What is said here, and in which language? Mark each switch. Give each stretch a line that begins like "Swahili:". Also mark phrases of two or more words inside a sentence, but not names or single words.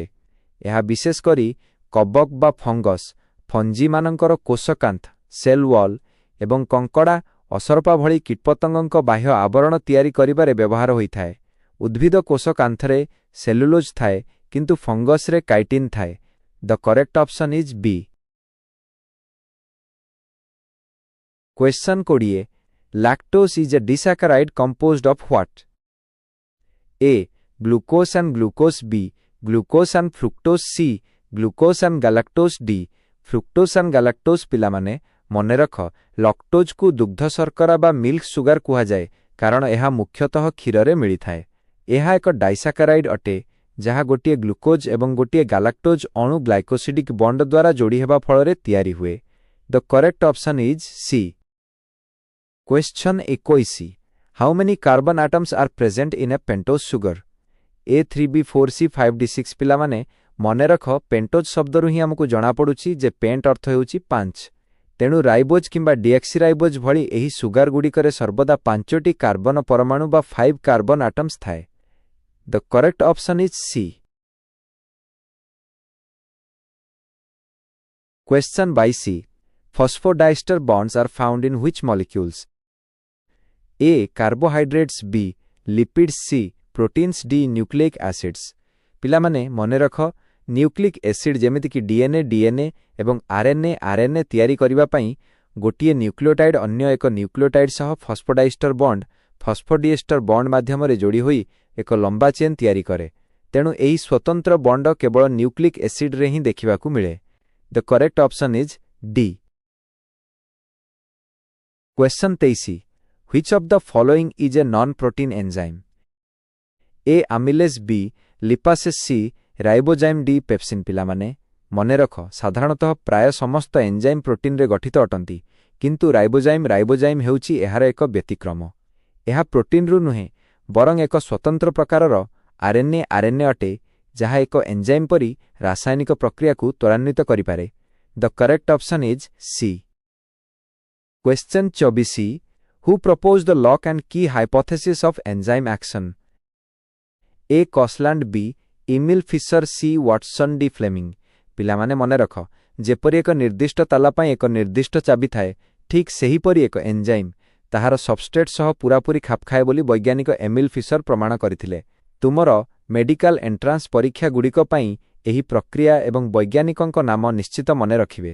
Odia: ଏହା ବିଶେଷ କରି କବକ୍ ବା ଫଞ୍ଜିମାନଙ୍କର କୋଷକାନ୍ଥ
English: cell wall
Odia: ଏବଂ କଙ୍କଡ଼ା, ଅସରପା ଭଳି କୀଟପତଙ୍ଗଙ୍କ ବାହ୍ୟ ଆବରଣ ତିଆରି କରିବାରେ ବ୍ୟବହାର ହୋଇଥାଏ। ଉଦ୍ଭିଦ କୋଷକାନ୍ଥରେ ସେଲୁଲୋଜ୍ ଥାଏ କିନ୍ତୁ ଫଙ୍ଗସରେ କାଇଟିନ୍ ଥାଏ।
English: The correct option is B. Question 20 lactose is a disaccharide composed of what? A glucose and glucose, B glucose and fructose, C glucose and galactose, D fructose and galactose।
Odia: ପିଲାମାନେ ମନେ ରଖ, ଲକ୍ଟୋଜକୁ ଦୁଗ୍ଧ ଶର୍କରା ବା
English: milk sugar
Odia: କୁହାଯାଏ କାରଣ ଏହା ମୁଖ୍ୟତଃ କ୍ଷୀରରେ ମିଳିଥାଏ। ଏହା ଏକ ଡାଇସାକାରାଇଡ୍ ଅଟେ ଯାହା ଗୋଟିଏ ଗ୍ଲୁକୋଜ୍ ଏବଂ ଗୋଟିଏ ଗାଲାକ୍ଟୋଜ୍ ଅଣୁ
English: glycosidic bond
Odia: ଦ୍ୱାରା ଯୋଡ଼ି ହେବା ଫଳରେ ତିଆରି ହୁଏ।
English: The correct option is C. Question 21 How many carbon atoms are present in a pentose sugar? A 3B4C 5D6।
Odia: ପିଲାମାନେ ମନେ ରଖ, ପେଣ୍ଟୋଜ୍ ଶବ୍ଦରୁ ହିଁ ଆମକୁ ଜଣାପଡ଼ୁଛି ଯେ ପେଣ୍ଟ ଅର୍ଥ ହେଉଛି 5। ତେଣୁ ରାଇବୋଜ୍ କିମ୍ବା ଡିଅକ୍ସିରାଇବୋଜ୍ ଭଳି ଏହି ସୁଗାରଗୁଡ଼ିକରେ ସର୍ବଦା 5ଟି କାର୍ବନ ପରମାଣୁ ବା 5
English: carbon atoms
Odia: ଥାଏ।
English: The correct option is C. Question 22 Phosphodiester bonds are found in which molecules? A carbohydrates, B lipids, C proteins, D nucleic acids।
Odia: ପିଲାମାନେ ମନେ ରଖ,
English: nucleic acid
Odia: ଯେମିତିକି ଡିଏନ୍ଏ ଏବଂ ଆର୍ଏନ୍ଏ ତିଆରି କରିବା ପାଇଁ ଗୋଟିଏ ନ୍ୟୁକ୍ଲିଓଟାଇଡ୍ ଅନ୍ୟ ଏକ ନ୍ୟୁକ୍ଲିଓଟାଇଡ୍ ସହ
English: phosphodiester bond
Odia: ମାଧ୍ୟମରେ ଯୋଡ଼ି ହୋଇ ଏକ ଲମ୍ବା ଚେନ୍ ତିଆରି କରେ। ତେଣୁ ଏହି ସ୍ୱତନ୍ତ୍ର ବଣ୍ଡ କେବଳ
English: nucleic acidରେ
Odia: ହିଁ ଦେଖିବାକୁ ମିଳେ।
English: The correct option is D. Question 23 Which of the following is a non-protein enzyme? A amylase, B lipase, C ribozyme, D pepsin।
Odia: ପିଲାମାନେ ମନେ ରଖ, ସାଧାରଣତଃ ପ୍ରାୟ ସମସ୍ତ
English: enzyme proteinରେ
Odia: ଗଠିତ ଅଟନ୍ତି କିନ୍ତୁ ରାଇବୋଜାଇମ୍ ହେଉଛି ଏହାର ଏକ ବ୍ୟତିକ୍ରମ। ଏହା ପ୍ରୋଟିନ୍ରୁ ନୁହେଁ ବରଂ ଏକ ସ୍ୱତନ୍ତ୍ର ପ୍ରକାରର ଆର୍ଏନ୍ଏ ଅଟେ ଯାହା ଏକ ଏନ୍ଜାଇମ୍ ପରି ରାସାୟନିକ ପ୍ରକ୍ରିୟାକୁ ତ୍ୱରାନ୍ୱିତ କରିପାରେ।
English: The correct option is C. Question 24 Who proposed the lock and key hypothesis of enzyme action? A Kosland, B Emil Fischer, C Watson, D Fleming।
Odia: ପିଲାମାନେ ମନେ ରଖ, ଯେପରି ଏକ ନିର୍ଦ୍ଦିଷ୍ଟ ତାଲା ପାଇଁ ଏକ ନିର୍ଦ୍ଦିଷ୍ଟ ଚାବି ଥାଏ, ଠିକ୍ ସେହିପରି ଏକ ଏନ୍ଜାଇମ୍ ତାହାର ସବଷ୍ଟ୍ରେଟ୍ ସହ ପୂରାପୂରି ଖାପ ଖାଏ ବୋଲି ବୈଜ୍ଞାନିକ ଏମିଲ୍ ଫିସର ପ୍ରମାଣ କରିଥିଲେ। ତୁମର
English: medical entrance
Odia: ପରୀକ୍ଷାଗୁଡ଼ିକ ପାଇଁ ଏହି ପ୍ରକ୍ରିୟା ଏବଂ ବୈଜ୍ଞାନିକଙ୍କ ନାମ ନିଶ୍ଚିତ ମନେ ରଖିବେ।